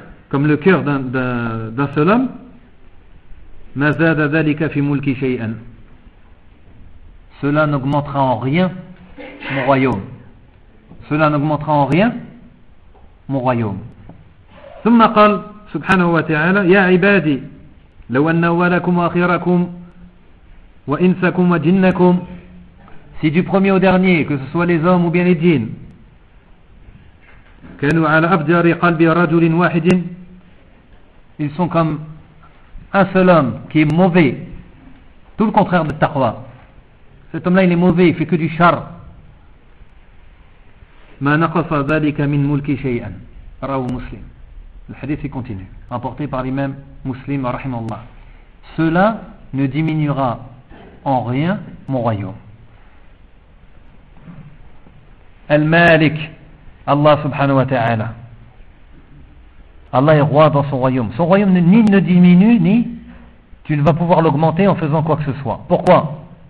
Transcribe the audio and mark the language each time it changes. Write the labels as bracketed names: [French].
[French] comme le cœur d'un seul homme. [Arabic] ما زاد ذلك في ملكي شيئا, [French] cela n'augmentera en rien mon royaume, cela n'augmentera en rien mon royaume. [Arabic] ثم قال سبحانه وتعالى: يا عبادي، لو أن أولكم وآخركم وإنسكم وجنكم، [French] si du premier au dernier, que ce soit les hommes ou bien les djinns, [Arabic] كانوا على أفجار قلب رجل واحد، [French] ils sont comme un seul homme qui est mauvais, tout le contraire de taqwa. Cet homme-là, il est mauvais, il fait que du char. [Arabic] ما نقص ذلك من ملك شيئا رواه مسلم. [French] Le hadith continue, rapporté par l'imam Muslim rahimahullah. Cela ne diminuera en rien mon royaume. Al-Malik, Allah subhanahu wa ta'ala. Allah est roi dans son royaume. Son royaume ni ne diminue, ni tu ne vas pouvoir l'augmenter en faisant quoi que ce soit. Pourquoi?